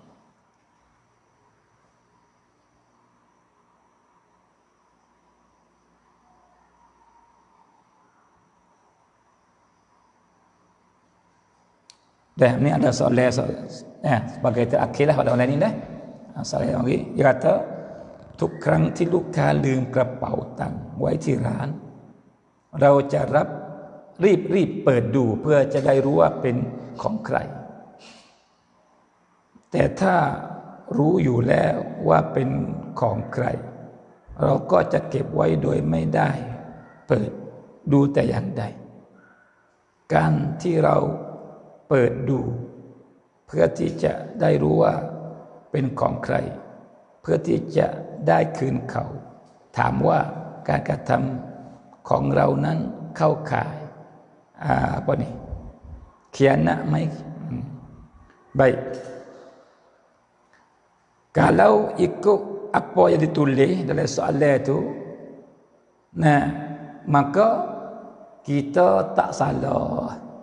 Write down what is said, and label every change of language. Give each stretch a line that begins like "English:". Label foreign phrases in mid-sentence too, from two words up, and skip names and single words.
Malay: Dah, ni ada soalan sebagai terakhir lah pada online ni dah. Soalan lagi, dia kata
Thai: ทุกครั้งที่ลูกค้าลืมกระเป๋าตังค์ไว้ที่ร้านเราจะรีบเปิดดูเพื่อจะได้รู้ว่าเป็นของใคร แต่ถ้ารู้อยู่แล้วว่าเป็นของใครเราก็จะเก็บไว้โดยไม่ได้ เปิดดูแต่อย่างใดการที่เราเปิดดูเพื่อที่จะ ได้รู้ว่าเป็นของใครเพื่อที่จะได้คืนเขาถามว่าการกระทำของเรานั้นเข้าข่าย
Malay: apa ni khianat mai baik kalau ikut apa yang ditulis dalam soalan tu maka kita tak salah.